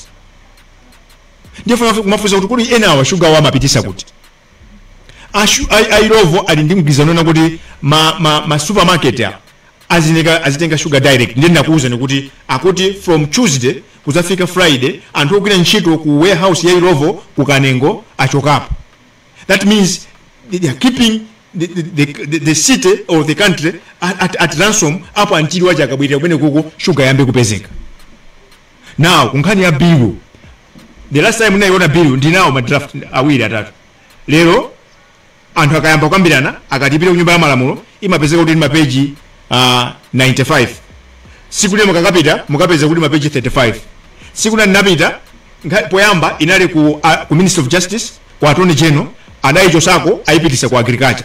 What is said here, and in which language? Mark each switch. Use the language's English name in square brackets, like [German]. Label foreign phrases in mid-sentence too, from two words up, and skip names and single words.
[Nyanja] Ndipo kumafuza kuti kuli ena wa sugar wa mapitisa kuti Ilovo ali ndi mgwirizano kuti ma supermarket ya azitenga sugar direct. Ndiye ndakuuza kuti akuti [English] from Tuesday [Nyanja] kuzafika Friday anthu ogwira ntchito ku warehouse ya Ilovo ku Kanengo achokapo. [English] That means they are keeping the city or the country at ransom up until [Nyanja] waja akabwirira kumene kuko sugar yambe kupezeka. Now kunkhani ya bill, [English] the last time [Nyanja] ndinayiona bill ndinawo ma draft awiri atatu. Lero anthu akayamba kwambirana akatipita ku nyumba ya malamulo imapezeka kuti ndi mapeji 95. Siku lile mukakapita mukapeza kuti mapeji 35. Siku ndinapita poyamba inali ku Ministry of Justice kwa Attorney General adayicho sako ayipitisa ku agriculture.